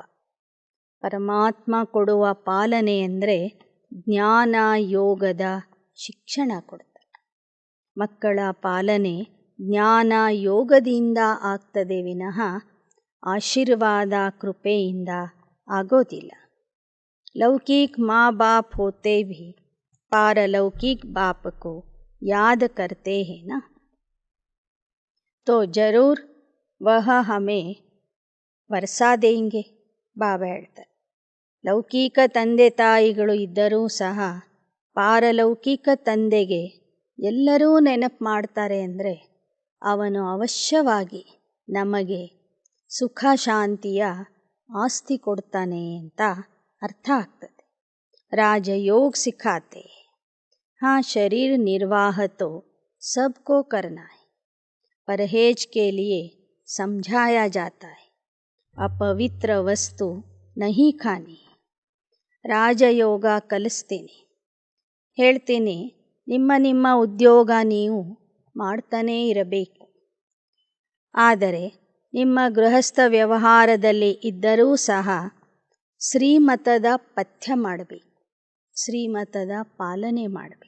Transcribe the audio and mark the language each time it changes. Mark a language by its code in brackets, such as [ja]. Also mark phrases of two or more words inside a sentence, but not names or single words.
[kn] ಪರಮಾತ್ಮ ಕೊಡುವ ಪಾಲನೆ ಅಂದರೆ ಜ್ಞಾನ ಯೋಗದ ಶಿಕ್ಷಣ ಕೊಡ್ತಾರೆ. ಮಕ್ಕಳ ಪಾಲನೆ ಜ್ಞಾನ ಯೋಗದಿಂದ ಆಗ್ತದೆ ವಿನಃ ಆಶೀರ್ವಾದ ಕೃಪೆಯಿಂದ ಆಗೋದಿಲ್ಲ. [hi] लौकिक मां बाप होते भी पारलौकिक बाप को याद करते हैं ना, तो जरूर वह हमें वर्षा देंगे. [kn] ಬಾಬಾ ಹೇಳ್ತಾರೆ, ಲೌಕಿಕ ತಂದೆ ತಾಯಿಗಳು ಇದ್ದರೂ ಸಹ ಪಾರಲೌಕಿಕ ತಂದೆಗೆ ಎಲ್ಲರೂ ನೆನಪು ಮಾಡ್ತಾರೆ ಅಂದರೆ ಅವನು ಅವಶ್ಯವಾಗಿ ನಮಗೆ ಸುಖ ಶಾಂತಿಯ ಆಸ್ತಿ ಕೊಡ್ತಾನೆ ಅಂತ ಅರ್ಥ ಆಗ್ತದೆ. [hi] राजयोग सिखाते हैं, हाँ शरीर निर्वाह तो सबको करना है, परहेज के लिए समझाया जाता है, अपवित्र वस्तु नहीं खानी. [kn] ರಾಜಯೋಗ ಕಲಿಸ್ತೀನಿ, ಹೇಳ್ತೀನಿ, ನಿಮ್ಮ ಉದ್ಯೋಗ ನೀವು ಮಾಡ್ತಾನೇ ಇರಬೇಕು. ಆದರೆ ನಿಮ್ಮ ಗೃಹಸ್ಥ ವ್ಯವಹಾರದಲ್ಲಿ ಇದ್ದರೂ ಸಹ ಶ್ರೀಮತದ ಪಥ್ಯ ಮಾಡಬೇಕು, ಶ್ರೀಮತದ ಪಾಲನೆ ಮಾಡಬೇಕು.